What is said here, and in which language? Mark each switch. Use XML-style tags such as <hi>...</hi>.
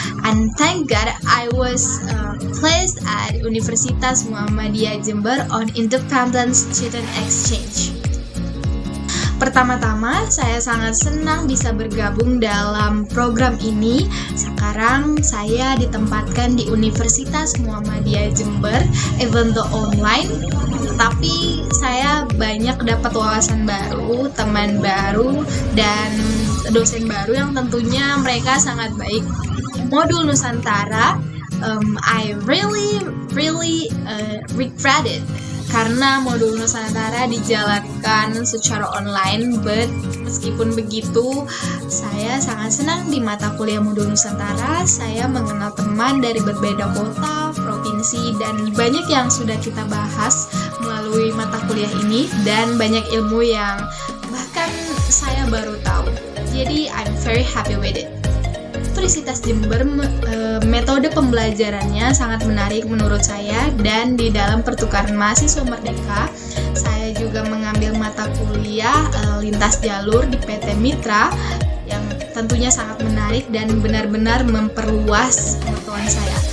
<en>And thank God I was placed at Universitas Muhammadiyah Jember on Independent Student Exchange.</en> <id>Pertama-tama, saya sangat senang bisa bergabung dalam program ini. Sekarang saya ditempatkan di Universitas Muhammadiyah Jember, even though online, tapi saya banyak dapat wawasan baru, teman baru, dan dosen baru yang tentunya mereka sangat baik.</id> <en>Modul Nusantara, I really regret it.</en> <id>Karena modul Nusantara dijalankan secara online, but meskipun begitu, saya sangat senang di mata kuliah modul Nusantara. Saya mengenal teman dari berbeda kota, provinsi, dan banyak yang sudah kita bahas melalui mata kuliah ini, dan banyak ilmu yang bahkan saya baru tahu.</id> <en>Jadi, I'm very happy with it.</en> <id>Universitas Jember, metode pembelajarannya sangat menarik menurut saya, dan di dalam pertukaran mahasiswa merdeka, saya juga mengambil mata kuliah lintas jalur di PT Mitra yang tentunya sangat menarik dan benar-benar memperluas pengetahuan saya.</id>